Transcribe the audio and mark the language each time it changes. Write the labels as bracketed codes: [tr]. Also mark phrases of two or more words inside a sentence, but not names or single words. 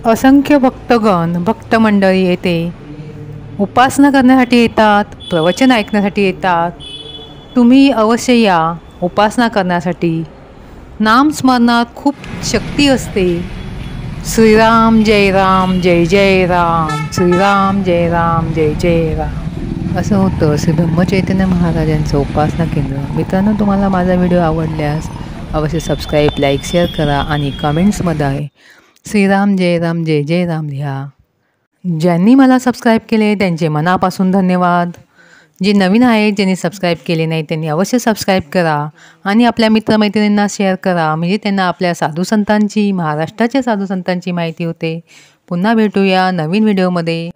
[mr] असंख्य भक्तगण, भक्त मंडळी येथे उपासना करण्यासाठी येतात, प्रवचन ऐकण्यासाठी येतात। तुम्ही अवश्य या उपासना करण्यासाठी। नामस्मरणात खूप शक्ती असते। श्रीराम जय राम, जय जय राम, श्रीराम जय राम, जय जय राम, असं होतं श्री ब्रह्मचैतन्य महाराजांचं उपासना केंद्र। मित्रांनो, तुम्हाला माझा व्हिडिओ आवडल्यास अवश्य सबस्क्राईब, लाईक, शेअर करा आणि कमेंट्समध्ये श्रीराम जय राम, जय जय राम लिहा। ज्यांनी मला सबस्क्राईब केले त्यांचे मनापासून धन्यवाद। जे नवीन आहेत ज्यांनी सबस्क्राईब केले नाही त्यांनी अवश्य सबस्क्राईब करा आणि आपल्या मित्रमैत्रिणींना शेअर करा, म्हणजे त्यांना आपल्या साधू संतांची, महाराष्ट्राच्या साधू संतांची माहिती होते. पुन्हा भेटूया नवीन व्हिडिओमध्ये.